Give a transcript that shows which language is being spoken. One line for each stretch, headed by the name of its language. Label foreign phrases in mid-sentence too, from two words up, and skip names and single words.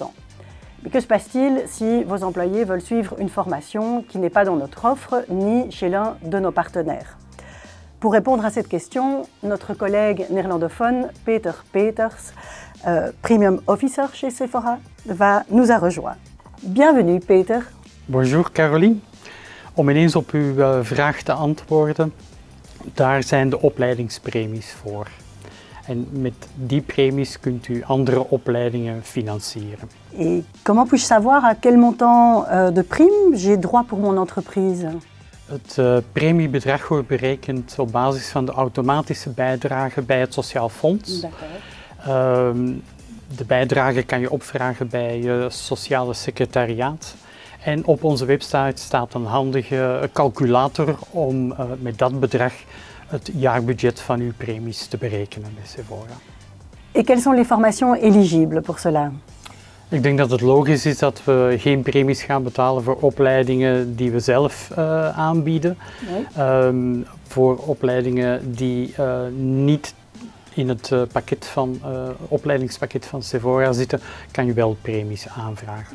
French: Mais que se passe-t-il si vos employés veulent suivre une formation qui n'est pas dans notre offre ni chez l'un de nos partenaires? Pour répondre à cette question, notre collègue néerlandophone Peter Peters,
English: Premium Officer
French: chez Sephora, nous a rejoint. Bienvenue Peter. Bonjour Caroline.
Dutch: Om ineens op uw vraag te antwoorden, daar zijn de opleidingspremies voor. En met die premies kunt u andere opleidingen financieren.
French: Et comment puis-je savoir à quel montant de prime j'ai droit pour mon entreprise?
Dutch: Het premiebedrag wordt berekend op basis van de automatische bijdrage bij het Sociaal Fonds. De bijdrage kan je opvragen bij je sociale secretariaat. En op onze website staat een handige calculator om met dat bedrag het jaarbudget van uw premies te berekenen bij Sephora.
French: Et quelles sont les formations éligibles pour cela?
Dutch: Ik denk dat het logisch is dat we geen premies gaan betalen voor opleidingen die we zelf aanbieden. Nee. Voor opleidingen die niet in het opleidingspakket van Sephora zitten, kan je wel premies aanvragen.